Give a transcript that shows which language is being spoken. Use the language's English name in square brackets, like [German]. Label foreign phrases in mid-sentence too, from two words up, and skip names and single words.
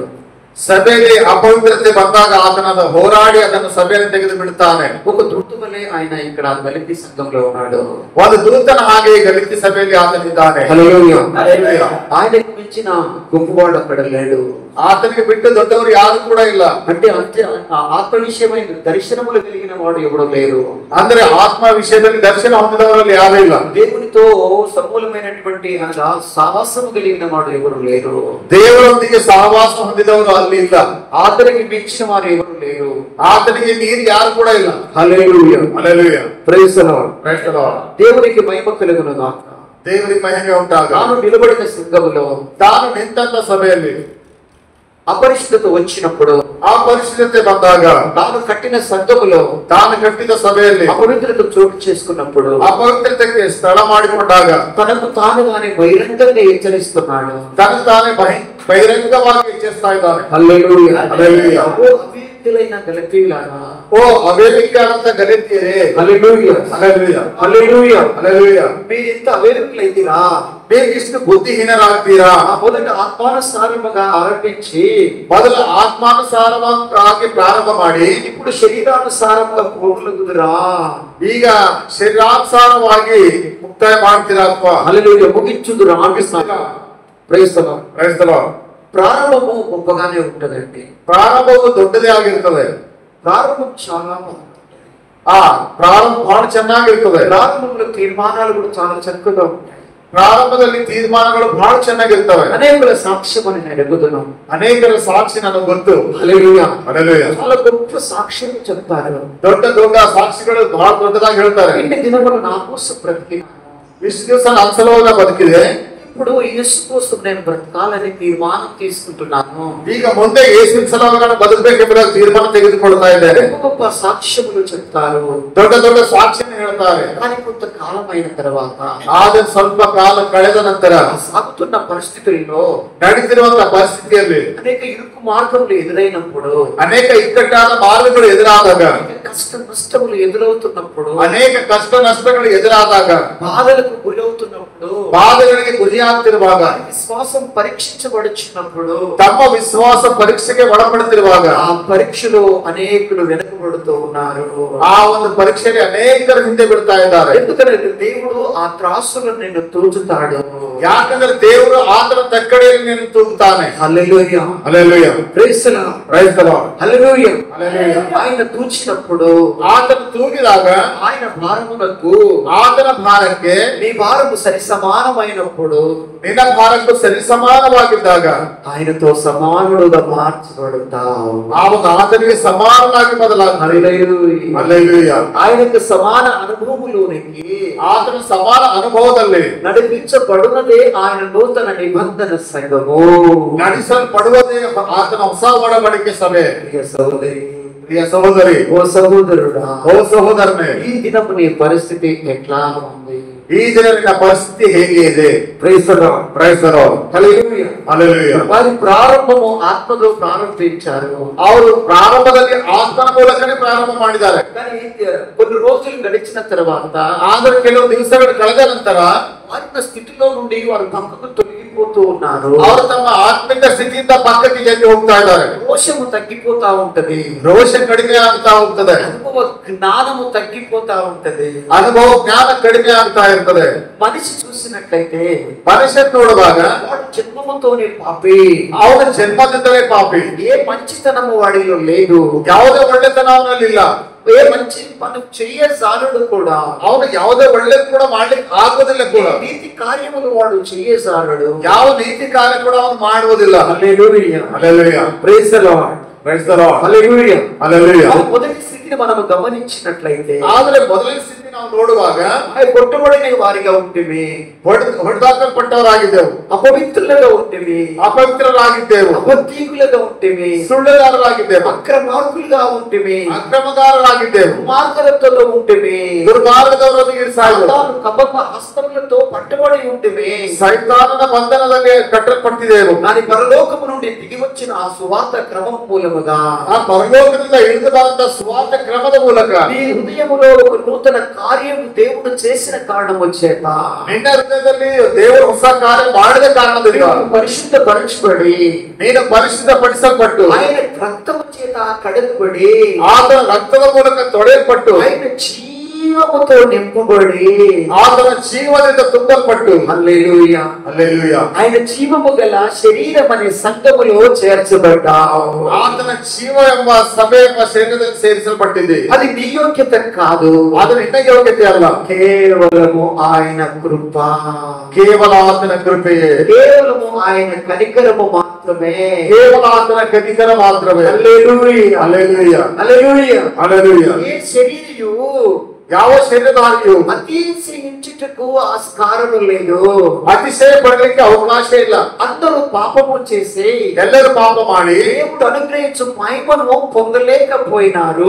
[Kannada] ಸಭೆಯಲ್ಲಿ ಅಪವಿತ್ರತೆ ಬಂದಾಗ ಆತನ ಹೋರಾಡಿ ಅದನ್ನು ಸಭೆಯಲ್ಲಿ ತೆಗೆದು ಬಿಡುತ್ತಾನೆ. [Telugu] ఒక దూతవలే ఆయన ఇక్కడ గలితి సంఘంలో ఉన్నాడు. [Kannada] ಒಂದು ದೂತನ ಹಾಗೆ ಗಲಿತಿ ಸಭೆಯಲ್ಲಿ ಆತನಿದ್ದಾನೆ. [Telugu] హల్లెలూయా. ఆయనకు మించిన గొప్పవాడు అక్కడ లేడు. [Kannada] ಆತನಿಗೆ ಬಿಟ್ಟು ದೊಡ್ಡವರು ಯಾರು ಕೂಡ ಇಲ್ಲ. [Telugu] అంటే ఆత్మ విషయమైన దర్శనములు కలిగిన వాడు ఎవడో లేరు. [Kannada] ಅಂದ್ರೆ ಆತ್ಮ ವಿಷಯದಲ್ಲಿ ದರ್ಶನ ಹೊಂದಿದವರಲ್ಲಿ ಯಾರೂ ಇಲ್ಲ. [Telugu] దేవునితో సమూలమైనటువంటి అనగా సావాసము కలిగిన వాడు ఎవరు లేరు. [Kannada] ದೇವರೊಂದಿಗೆ ಸಹವಾಸ ಹೊಂದಿದವರು ಅಲ್ಲಿ ಇಲ್ಲ. [Telugu] ఆతనికి మించిన వారు ఎవరు లేరు. [Kannada] ಆತನಿಗೆ ನೀರು ಯಾರು ಕೂಡ ಇಲ್ಲ. [Telugu] హల్లెలూయా. హల్లెలూయా. [English] Praise the Lord. Praise the Lord. [Telugu] దేవునికి మహిమ కలుగును గాక. దేవునికి మహిమ ఉండాలి. తాను నిలబడిన సంఘములో, [Kannada] ತಾನು ನಿಂತ ಸಭೆಯಲ್ಲಿ [Telugu] అపరిశుద్ధత వచ్చినప్పుడు, [Kannada] ಆ ಪರಿಸ್ಥಿತಿ ಬಂದಾಗ, [Telugu] తాను కట్టిన సంఘములో [Kannada] ತಾನು ಕಟ್ಟಿದ ಸಭೆಯಲ್ಲಿ [Telugu] అపవిత్రత చోటు చేసుకున్నప్పుడు, [Kannada] ಅಪವಿತ್ರತೆಗೆ ಸ್ಥಳ ಮಾಡಿಕೊಂಡಾಗ [Telugu] తనకు తానుగానే బహిరంగంగా హెచ్చరిస్తున్నాడు. [Kannada] ತನಗೆ ತಾನೇ ಬಹಿರಂಗವಾಗಿ ಚೇಸ್ತಾ ಇದ್ದಾನೆ. [Telugu] హల్లెలూయా. హల్లెలూయా. అవివేకులైన గలతీయులారా, [Kannada] ಓ ಅವೇಲಿಕಾರಂತ ಗಲಿತಿಯರೇ, [Telugu] హల్లెలూయా. హల్లెలూయా. హల్లెలూయా. హల్లెలూయా. మీరింత అవేకులైతిరా, [Kannada] ಬೇಗಿಷ್ಟು ಬುದ್ಧಿಹೀನರಾಗ್ತೀರಾ. [Telugu] మొదట ఆత్మానుసారముగా ఆరంభించి [Kannada] ಮೊದಲು ಆತ್ಮಾನುಸಾರವಾಗಿ ಪ್ರಾರಂಭ ಮಾಡಿ [Telugu] ఇప్పుడు శరీరానుసారంగా పోగలుగుదురా. [Kannada] ಈಗ ಶರೀರಾನುಸಾರವಾಗಿ ಮುಕ್ತಾಯ ಮಾಡ್ತೀರಪ್ಪ. [Telugu] హల్లెలూయా. ముగించుదురా. [English] Praise the Lord. Praise the Lord. [Telugu] ప్రారంభము గొప్పగానే ఉంటదండి. [Kannada] ಪ್ರಾರಂಭವು ದೊಡ್ಡದೇ ಆಗಿರ್ತದೆ. [Telugu] ప్రారంభం చాలా బాగుంటుంది. [Kannada] ಪ್ರಾರಂಭ ಬಹಳ ಚೆನ್ನಾಗಿರ್ತದೆ. [Telugu] ప్రారంభంలో తీర్మానాలు కూడా చాలా చక్కగా ఉంటాయి. [Kannada] ಪ್ರಾರಂಭದಲ್ಲಿ ತೀರ್ಮಾನಗಳು ಬಹಳ ಚೆನ್ನಾಗಿರ್ತವೆ. [Telugu] అనేకుల సాక్ష్యమని నేను ఎరుగుతున్నాం. [Kannada] ಅನೇಕರ ಸಾಕ್ಷಿ ನನಗೆ ಗೊತ್ತು. [Telugu] హల్లెలూయా. హల్లెలూయా. చాలా గొప్ప సాక్ష్యం చెప్తారు. [Kannada] ದೊಡ್ಡ ದೊಡ್ಡ ಸಾಕ್ಷಿಗಳು ಬಹಳ ದೊಡ್ಡದಾಗಿ ಹೇಳ್ತಾರೆ. [Telugu] ఇన్ని దినములు నా కోసం బ్రతికి [Kannada] ಇಷ್ಟು ದಿವಸ ನನ್ನ ಸಲುವಾಗಿ ಬದುಕಿದೆ. [Telugu] ఇప్పుడు యేసు కోసం నేను బ్రతకాలని తీర్మానం తీసుకుంటున్నాను. [Kannada] ಈಗ ಮುಂದೆ ಯೇಸುವಿನ ಸಲುವಾಗಿ ನಾನು ಬದುಕಬೇಕೆಂಬುದಾಗಿ ತೀರ್ಮಾನ ತೆಗೆದುಕೊಳ್ತಾ ಇದ್ದೇನೆ. [Telugu] గొప్ప సాక్ష్యములు చెప్తారు. [Kannada] ದೊಡ್ಡ ದೊಡ್ಡ ಸಾಕ್ಷಿಯನ್ನು ಹೇಳ್ತಾರೆ. [Telugu] కానీ కొంతకాలం అయిన తర్వాత, [Kannada] ಆದ್ರೆ ಸ್ವಲ್ಪ ಕಾಲ ಕಳೆದ ನಂತರ [Telugu] సాగుతున్న పరిస్థితుల్లో, [Kannada] ನಡೀತಿರುವಂತಹ ಪರಿಸ್ಥಿತಿಯಲ್ಲಿ [Telugu] అనేక ఇరుకు మార్గములు ఎదురైనప్పుడు, [Kannada] ಅನೇಕ ಇಕ್ಕಟ್ಟಾದ ಮಾರ್ಗಗಳು ಎದುರಾದಾಗ, [Telugu] కష్ట నష్టములు ఎదురవుతున్నప్పుడు, [Kannada] ಅನೇಕ ಕಷ್ಟ ನಷ್ಟಗಳು ಎದುರಾದಾಗ, [Telugu] బాధలకు గురవుతున్నప్పుడు, [Kannada] ಬಾಧೆಗಳಿಗೆ ಗುರಿಯಾಗ್ತಿರುವಾಗ, [Telugu] విశ్వాసం పరీక్షించబడుచున్నప్పుడు, [Kannada] ತಮ್ಮ ವಿಶ್ವಾಸ ಪರೀಕ್ಷೆಗೆ ಒಳಪಡುತ್ತಿರುವಾಗ, [Telugu] ఆ పరీక్షలో అనేకులు వెనుకబడుతూ ఉన్నారు. [Kannada] ಆ ಒಂದು ಪರೀಕ್ಷೆಗೆ ಅನೇಕರು ಹಿಂದೆ ಬಿಡ್ತಾ ಇದ್ದಾರೆ. [Telugu] ఎందుకంటే దేవుడు ఆ త్రాసులను నిన్ను తూచుతాడు. [Kannada] ಯಾಕಂದ್ರೆ ದೇವರು ಆತನ ತಕ್ಕಡೆಯಲ್ಲಿ ನೀನು ತೂಗುತ್ತಾನೆ. [Telugu] హల్లెలూయా. హల్లెలూయా. [English] Praise the Lord. Praise the Lord. [Telugu] హల్లెలూయా. హల్లెలూయా. ఆయన తూచినప్పుడు, [Kannada] ಆತನು ತೂಗಿದಾಗ [Telugu] ఆయన భారమునకు [Kannada] ಆತನ ಭಾರಕ್ಕೆ [Telugu] నీ భారము సరి సమానమైనప్పుడు, [Kannada] ನಿನ್ನ ಭಾರಕ್ಕೂ ಸರಿ ಸಮಾನವಾಗಿದ್ದಾಗ [Telugu] ఆయనతో సమానుడుగా మార్చబడతావు. [Kannada] ಆವಾಗ ಆತನಿಗೆ ಸಮಾನನಾಗಿ ಬದಲಾಗ್ತಾನೆ. [Telugu] హల్లెలూయా. హల్లెలూయా. ఆయనకు సమాన అనుభవములోనికి [Kannada] ಆತನ ಸಮಾನ ಅನುಭವದಲ್ಲಿ [Telugu] నడిపించబడునదే ఆయన నూతన నిబంధన సంఘము. [Kannada] ನಡೆಸಲ್ಪಡುವುದೇ ಆತನ ಹೊಸ ಒಡಂಬಡಿಕೆ ಸಭೆ. [Telugu] ప్రియ సహోదరి, [Kannada] ಪ್ರಿಯ ಸಹೋದರಿ, [Telugu] ఓ సహోదరుడా, [Kannada] ಓ ಸಹೋದರನೇ, [Telugu] ఈ దినము నీ పరిస్థితి ఎట్లా ఉంది? [Kannada] ಈ ದಿನ ನಿನ್ನ ಪರಿಸ್ಥಿತಿ ಹೇಗೆ ಇದೆ? [English] Praise the Lord. Praise the Lord. [Telugu] హల్లెలూయా. హల్లెలూయా. వారి ప్రారంభము ఆత్మతో ప్రారంభించారు. [Kannada] ಅವರು ಪ್ರಾರಂಭದಲ್ಲಿ ಆತ್ಮನ ಮೂಲಕನೇ ಪ್ರಾರಂಭ ಮಾಡಿದ್ದಾರೆ. [Telugu] కానీ కొన్ని రోజులు గడిచిన తర్వాత, [Kannada] ಆದರೆ ಕೆಲವು ದಿವಸಗಳು ಕಳೆದ ನಂತರ [Telugu] ఆత్మ స్థితిలో నుండి వారు పక్కకు తొలగిపోతూ ఉన్నారు. [Kannada] ಅವರು ತಮ್ಮ ಆತ್ಮಿಕ ಸ್ಥಿತಿಯಿಂದ ಪಕ್ಕಕ್ಕೆ ಜಲ್ಲಿ ಹೋಗ್ತಾ ಇದ್ದಾರೆ. [Telugu] రోషము తగ్గిపోతా ఉంటది. [Kannada] ರೋಷ ಕಡಿಮೆ ಆಗ್ತಾ ಹೋಗ್ತದೆ. [Telugu] అనుభవ జ్ఞానము తగ్గిపోతా ఉంటది. [Kannada] ಅನುಭವ ಜ್ಞಾನ ಕಡಿಮೆ ಆಗ್ತಾ ಇರ್ತದೆ. [Telugu] మనిషి చూసినట్లయితే [Kannada] ಮನುಷ್ಯ ನೋಡುವಾಗ [Telugu] వాడు జన్మముతోనే పాపి. [Kannada] ಅವನ ಜನ್ಮದಿಂದಲೇ ಪಾಪಿ. [Telugu] ఏ మంచితనము వాడిలో లేదు. [Kannada] ಯಾವುದೇ ಒಳ್ಳೆತನ ಅವನಲ್ಲಿಲ್ಲ. [Telugu] ఏ మంచి పని చెయ్యజాలడు కూడా. [Kannada] ಅವನು ಯಾವುದೇ ಒಳ್ಳೆದು ಕೂಡ ಮಾಡ್ಲಿಕ್ಕೆ ಆಗೋದಿಲ್ಲ ಕೂಡ. [Telugu] నీతి కార్యములు వాడు చెయ్యజాలడు. [Kannada] ಯಾವ ನೀತಿ ಕಾರ್ಯ ಕೂಡ ಅವನು ಮಾಡುವುದಿಲ್ಲ. [Telugu] హల్లెలూయా హల్లెలూయా. [English] Praise the Lord. Praise the Lord. [Telugu] హల్లెలూయా. హల్లెలూయా. మొదటి స్థితిని మనం గమనించినట్లయితే, [Kannada] ಆದರೆ ಮೊದಲನೇ ಸ್ಥಿತಿ ನಾವು ನೋಡುವಾಗ [Telugu] కొట్టుబడిన వారిగా ఉంటివి, [Kannada] ಹೊಡೆದಾಕಲ್ಪಟ್ಟವರಾಗಿದ್ದೆವು, [Telugu] అపవిత్రులుగా ఉంటివి, [Kannada] ಅಪವಿತ್ರರಾಗಿದ್ದೆವು, [Telugu] అబద్ధీకులుగా ఉంటివి, [Kannada] ಸುಳ್ಳುಗಾರರಾಗಿದ್ದೆವು, [Telugu] అక్రమార్కులుగా ఉంటివి, [Kannada] ಅಕ್ರಮಗಾರರಾಗಿದ್ದೆವು, [Telugu] మార్గదత్తులో ఉంటివి, [Kannada] ದುರ್ಮಾರ್ಗದವರೊಂದಿಗೆ [Telugu] సాతాను కపట హస్తములతో పట్టుబడి ఉంటివి, [Kannada] ಸೈತಾನನ ಬಂಧನದಲ್ಲಿ ಕಟ್ಟಲ್ಪಟ್ಟಿದ್ದೆವು. [Telugu] దాని పరలోకము నుండి దిగి వచ్చిన ఆ సువార్త క్రమం మూలముగా, [Kannada] ಆ ಪರಲೋಕದಿಂದ ಇಳಿದು ಬಂದ ಸುವಾರ್ತ ಕ್ರಮದ ಮೂಲಕ [Telugu] నీ హృదయములో ఒక నూతన కార్యం దేవుడు చేసిన కారణము చేత, [Kannada] ನಿನ್ನ ಹೃದಯದಲ್ಲಿ ದೇವರು ಹೊಸ ಕಾರ್ಯ ಮಾಡಿದ ಕಾರಣದಿಂದ [Telugu] పరిశుద్ధపరచబడి, [Kannada] ನೀನು ಪರಿಶುದ್ಧಪಡಿಸಲ್ಪಟ್ಟು, [Telugu] ఆయన రక్తము చేత కడగబడి, [Kannada] ಆತನ ರಕ್ತದ ಮೂಲಕ ತೊಳೆಯಲ್ಪಟ್ಟು, [Telugu] ఆయన జీవముతో నింపబడి, [Kannada] ಆತನ ಜೀವದಿಂದ ತುಂಬಲ್ಪಟ್ಟು, [Telugu] హల్లెలూయా హల్లెలూయా, ఆయన జీవము గల శరీరం అనే సంఘములో చేర్చబడ్డావు. [Kannada] ಆತನ ಜೀವ ಎಂಬ ಸಭೆ ಎಂಬ ಶರೀರದಲ್ಲಿ ಸೇರಿಸಲ್ಪಟ್ಟಿದೆ. [Telugu] అది నీ యోగ్యత కాదు, [Kannada] ಅದು ನಿನ್ನ ಯೋಗ್ಯತೆ ಅಲ್ಲ, [Telugu] కేవలము ఆయన కృప, [Kannada] ಕೇವಲ ಆತನ ಕೃಪೆಯೇ, [Telugu] కేవలము ఆయన కనికరము మాత్రమే, [Kannada] ಕೇವಲ ಆತನ ಕನಿಕರ ಮಾತ್ರವೇ. [Telugu] హల్లెలూయా, హల్లెలూయా, హల్లెలూయా. హల్లెలూయా. ఏ శరీరియు [Kannada] ಯಾವ ಶರೀರದಾಗಿಯೂ [Telugu] అతిశయించుటకు ఆస్కారము లేదు, [Kannada] ಅತಿಶಯ ಪಡಲಿಕ್ಕೆ ಅವಕಾಶ ಇಲ್ಲ. [Telugu] అందరూ పాపము చేసి [Kannada] ಎಲ್ಲರೂ ಪಾಪ ಮಾಡಿ [Telugu] దేవుడు అనుగ్రహించు మహిమను పొందలేకపోయినారు.